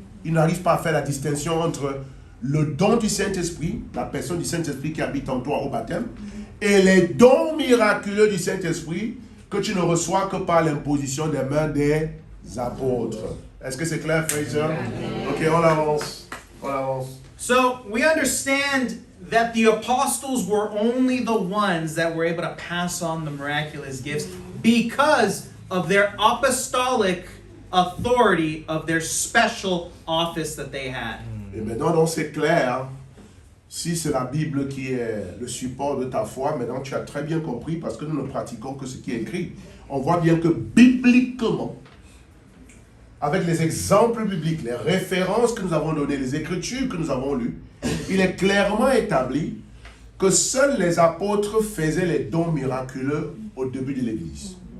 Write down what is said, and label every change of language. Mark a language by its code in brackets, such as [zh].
[fr] Ils n'arrivent pas à faire la distinction entre le don du Saint-Esprit, la personne du Saint-Esprit qui habite en toi au baptême, et les dons miraculeux du Saint-Esprit que tu ne reçois que par l'imposition des mains des apôtres. Est-ce que c'est clair, frères et sœurs? Ok, on avance. [en] So we understand that the apostles were only the ones that were able to pass on the miraculous gifts because of their apostolic authority of their special office that they had. [fr] Et maintenant, donc, c'est clair. Si c'est la Bible qui est le support de ta foi, maintenant tu as très bien compris parce que nous ne pratiquons que ce qui est écrit. On voit bien que bibliquement, avec les exemples bibliques, les références que nous avons données, les écritures que nous avons lues, il est clairement établi que seuls les apôtres faisaient les dons miraculeux au début de l'Église.